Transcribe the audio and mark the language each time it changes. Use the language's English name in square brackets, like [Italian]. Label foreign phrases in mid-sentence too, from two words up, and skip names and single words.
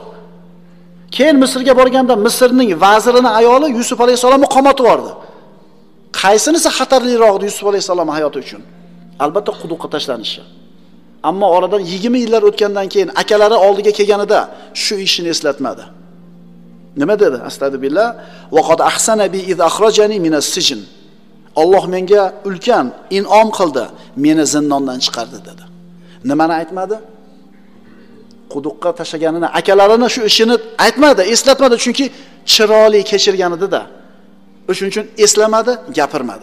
[Uzbek] Keyin Misrga borganda Misrning vazirining ayoli Yusuf alayhisalomni qomatib yubordi. Qaysinisi xatarliroq Yusuf alayhisalom hayoti uchun? Albatta quduqqa tashlanishi. Ammo oradan 20 yillar o'tgandan keyin akalari oldiga kelganida shu ishini eslatmadi. Nima dedi? [Arabic] أستغفر الله وقد أحسن بي إذ أخرجني من السجن. [Uzbek] Alloh menga ulkan in'om qildi, meni zindondan chiqardi dedi. Nimani aytmadi? Quduqqa tashlaganini, akalarini shu ishini aytmadi, eslatmadi, chunki chiroyli kechirgan edi-da. O'shuning uchun eslamadi, gapirmadi.